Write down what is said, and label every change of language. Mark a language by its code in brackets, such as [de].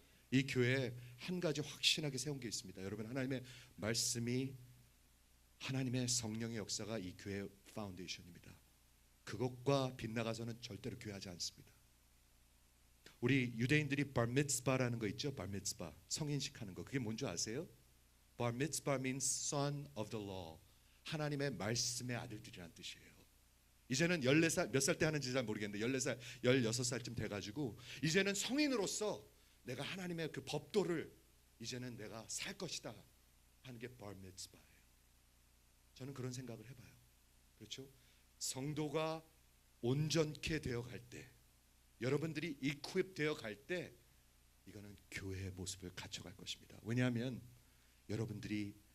[ko] 이 교회에 한 가지 확신하게 세운 게 있습니다. 여러분, 하나님의 말씀이, 하나님의 성령의 역사가 이 교회의 파운데이션입니다. 그것과 빗나가서는 절대로 교회하지 않습니다. 우리 유대인들이 바르미츠바라는 거 있죠? 바르미츠바, 성인식 하는 거. 그게 뭔지 아세요? [en] 바르미츠바 means son of the law. [ko] 하나님의 말씀의 아들들이란 뜻이에요. 이제는 14살, 몇 살 때 하는지 잘 모르겠는데 14살, 16살쯤 돼가지고 이제는 성인으로서 내가 하나님의 그 법도를 이제는 내가 살 것이다 하는 게 바르미츠바예요. 저는 그런 생각을 해봐요. 그렇죠? 성도가 온전케 되어갈 때, 여러분들이 equip 되어갈 때 이거는 교회의 모습을 갖춰갈 것입니다. 왜냐하면 여러분들이